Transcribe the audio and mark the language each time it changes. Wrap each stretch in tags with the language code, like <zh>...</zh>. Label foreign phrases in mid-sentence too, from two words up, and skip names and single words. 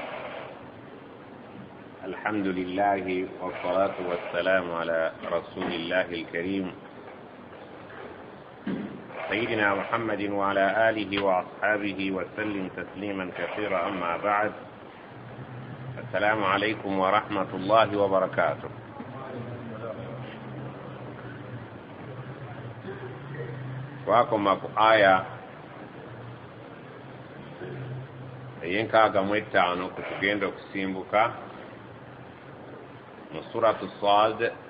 <ar>الحمد لله والصلاة والسلام على رسول الله الكريم سيدنا محمد وعلى آله وأصحابه وسلم تسليما كثيرا. أما بعد، السلام عليكم ورحمة الله وبركاته.</ar> <lg>Twakoma ku aya ey'enkaaga mu etaano ku tugenda okusimbuka mu suratu Saad.</lg>